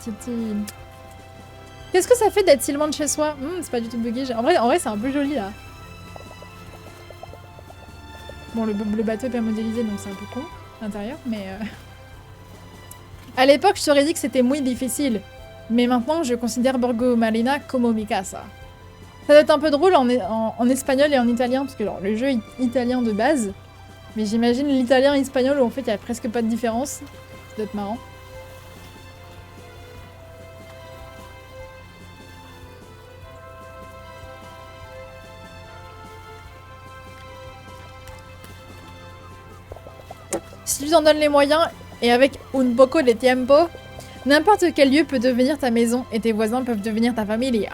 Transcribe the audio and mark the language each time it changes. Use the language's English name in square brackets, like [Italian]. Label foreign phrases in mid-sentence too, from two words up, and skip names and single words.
[French] Qu'est-ce que ça fait d'être si loin de chez soi? C'est pas du tout bugué. En vrai c'est un peu joli, là. Bon, le bateau est pas modélisé, donc c'est un peu con, à l'intérieur, mais... À l'époque, je t'aurais dit que c'était muy difficile. Mais maintenant, je considère Borgo Marina [Spanish] como mi casa. [French] Ça doit être un peu drôle en espagnol et en italien, parce que genre, le jeu est italien de base. Mais j'imagine l'italien et l'espagnol où en fait, il n'y a presque pas de différence. Ça doit être marrant. Si tu t'en donnes les moyens, et avec [Spanish] un poco de tiempo, [French] n'importe quel lieu peut devenir ta maison et tes voisins peuvent devenir ta familia.